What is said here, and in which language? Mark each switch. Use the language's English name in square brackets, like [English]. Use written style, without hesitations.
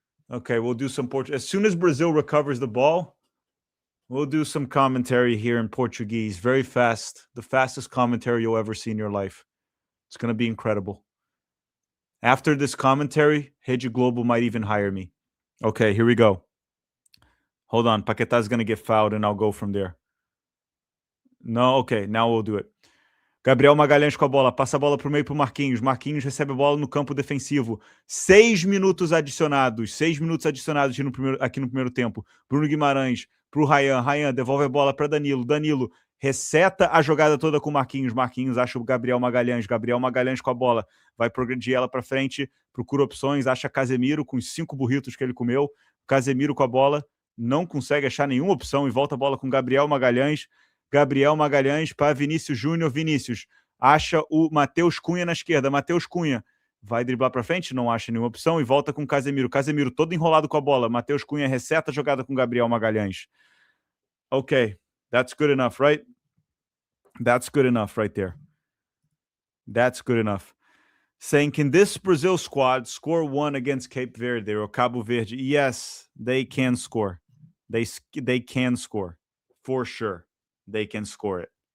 [English] Okay, we'll do some Portuguese. As soon as Brazil recovers the ball, we'll do some commentary here in Portuguese. Very fast. The fastest commentary you'll ever see in your life. It's going to be incredible. After this commentary, Rede Global might even hire me. Okay, here we go. Hold on. Paquetá going to get fouled and I'll go from there. No, okay, now we'll do it. [Portuguese] Gabriel Magalhães com a bola, passa a bola para o meio para o Marquinhos. Marquinhos recebe a bola no campo defensivo. 6 minutos adicionados. 6 minutos adicionados aqui no primeiro tempo. Bruno Guimarães para o Ryan. Ryan devolve a bola para Danilo. Danilo receta a jogada toda com o Marquinhos. Marquinhos acha o Gabriel Magalhães. Gabriel Magalhães com a bola. Vai progredir ela para frente. Procura opções. Acha Casemiro com os 5 burritos que ele comeu. Casemiro com a bola. Não consegue achar nenhuma opção e volta a bola com Gabriel Magalhães. Gabriel Magalhães para Vinícius Júnior. Vinícius acha o Matheus Cunha na esquerda. Matheus Cunha vai driblar para frente, não acha nenhuma opção e volta com Casemiro. Casemiro todo enrolado com a bola. Matheus Cunha receta a jogada com Gabriel Magalhães. [English] Okay, that's good enough, right? That's good enough right there. That's good enough. Saying, can this Brazil squad score one against Cape Verde or Cabo Verde? Yes, they can score. They can score for sure. They can score it.